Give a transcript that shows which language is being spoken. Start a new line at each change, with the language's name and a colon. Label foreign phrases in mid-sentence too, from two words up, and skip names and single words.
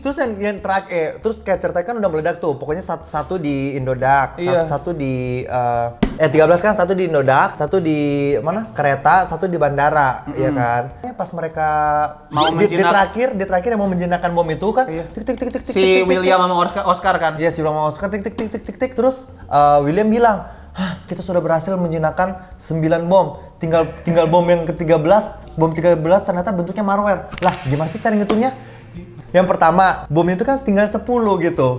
Indonesian: Terus yang terakhir, terus kayak ceritanya kan udah meledak tuh. Pokoknya satu di Indodax, Iya. satu di 13 kan, satu di Indodax, satu di mana? Kereta, satu di bandara, ya kan? Pas mereka Mau di menjinak- terakhir yang mau menjinakkan bom itu kan, Iya. tik tik tik tik tik. Si tik, tik, tik, William tik. sama Oscar kan. Iya, si William sama Oscar tik tik tik tik tik tik. Terus William bilang, "Hah, kita sudah berhasil menjinakkan 9 bom. Tinggal bom yang ke-13, bom 13 ternyata bentuknya malware." Lah, gimana sih cara ngitungnya? Yang pertama, bom itu kan tinggal 10 gitu.